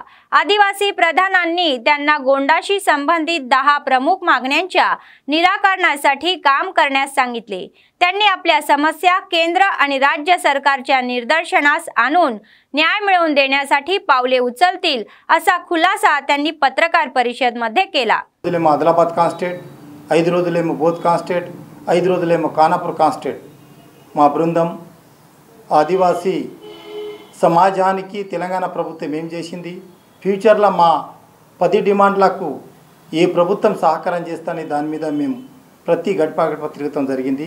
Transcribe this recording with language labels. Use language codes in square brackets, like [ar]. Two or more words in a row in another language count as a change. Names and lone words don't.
[mr] आदिवासी प्रधानांनी त्यांना गोंडाशी संबंधित 10 प्रमुख मागण्यांच्या निराकरणासाठी काम करण्यास सांगितले। त्यांनी आपल्या समस्या केंद्र आणि राज्य सरकारच्या निदर्शनास आणून न्याय मिळवून देण्यासाठी पावले उचलतील असा खुलासा त्यांनी पत्रकार परिषद मध्ये केला। [te] ఆదిలాబాద్ కాన్స్టేట్ 5 రోజులేమో బోధ్ కాన్స్టేట్ 5 రోజులేమో కానాపూర్ కాన్స్టేట్ మా బృందం ఆదివాసీ సమాజానికి తెలంగాణ ప్రభుత్వం ఏం చేసింది, ఫ్యూచర్లో మా 10 డిమాండ్లకు ఏ ప్రభుత్వం సహకారం చేస్తానే దాని మీద మేము ప్రతి గడప తిరగడం జరిగింది।